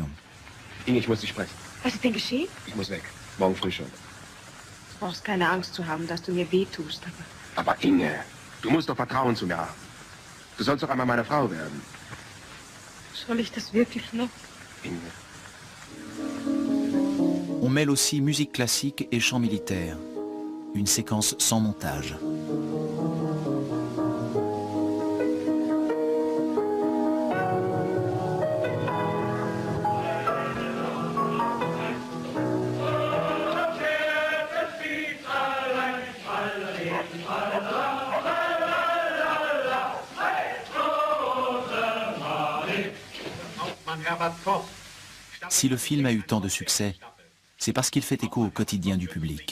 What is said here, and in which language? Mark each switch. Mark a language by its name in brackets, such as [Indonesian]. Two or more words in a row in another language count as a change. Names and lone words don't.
[German] Inge, ich muss dich sprechen. Was ist denn geschehen? Ich muss weg. Morgen früh schon. Du brauchst keine Angst zu haben, dass du mir wehtust, aber... Aber Inge, du musst doch Vertrauen zu mir haben. Du sollst doch einmal meine Frau werden. Soll ich das wirklich noch? Inge, [French] On mêle aussi musique classique et chant militaire. Une séquence sans montage. Si le film a eu tant de succès, c'est parce qu'il fait écho au quotidien du public.